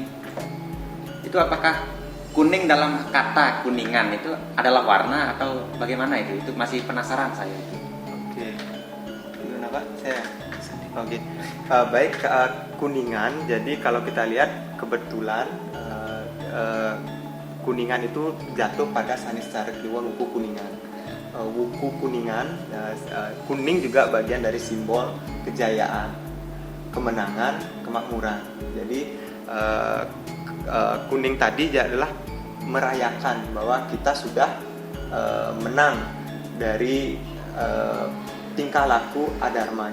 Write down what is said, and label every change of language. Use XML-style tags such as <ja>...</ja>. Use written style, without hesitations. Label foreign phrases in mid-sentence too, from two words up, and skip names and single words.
<id>Itu apakah kuning dalam kata kuningan itu adalah warna atau bagaimana itu? Itu masih penasaran saya itu. Oke. Gimana Pak? Saya. Oke. Baik, kuningan. Jadi kalau kita lihat kebetulan kuningan itu jatuh pada sanis cara kliwon wuku kuningan. Wuku kuningan, kuning juga bagian dari simbol kejayaan, kemenangan, kemakmuran. Jadi kuning tadi adalah merayakan bahwa kita sudah menang dari tingkah laku adharma.</id>